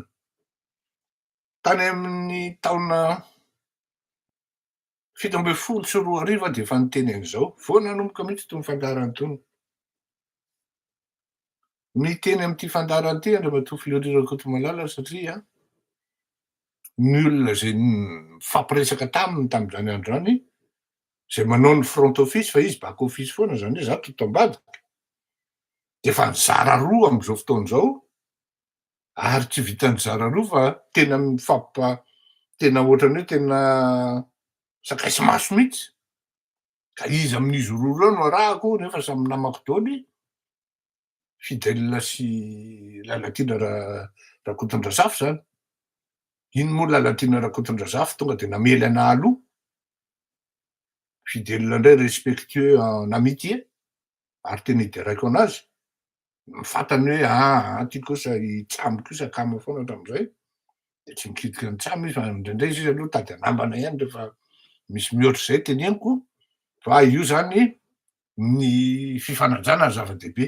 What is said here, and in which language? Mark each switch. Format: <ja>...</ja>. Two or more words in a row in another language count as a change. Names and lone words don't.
<mg>Tany amin'ny taona 17 de efa niteny an'izao, vao nanomboka mihitsy itony fandarana itony. Miteny am'ty fandarana ty Andriamatoa Fleurira Kotomalala satria ny olona zay mifampiresaka taminy tam'zany andro zany, zay manao ny</mg> <en>front office</en> <mg>fa izy</mg> <en>back office</en> <mg>foana, zany hoe za toto ambadiky, de fa nizara roa am'zao fotoan'izao, ary tsy vitan'ny zara roa fa tena tena ohatrany hoe tena sakaisy maso mihitsy. Ka izy amin'izy roa reo no arahako nefa samy namako daoly, Fidèle sy Lalatina Rakotondrazafy zany. Iny moa Lalatina Rakotondrazafy tonga de namely anahy aloha, Fidèle indray</mg> <fr>respectueux en amitié,</fr> <mg>ary tena ideraiko anazy, mifantany hoe ty kosa itsamo kosa kamo foana hatram'izay, de tsy mikitika ny tsamo izy fa indraindray izy aloha tady anambana ihany rehefa misy mihoatra zay teneniko, fa io zany ny fifanajana zava-dehibe.</mg>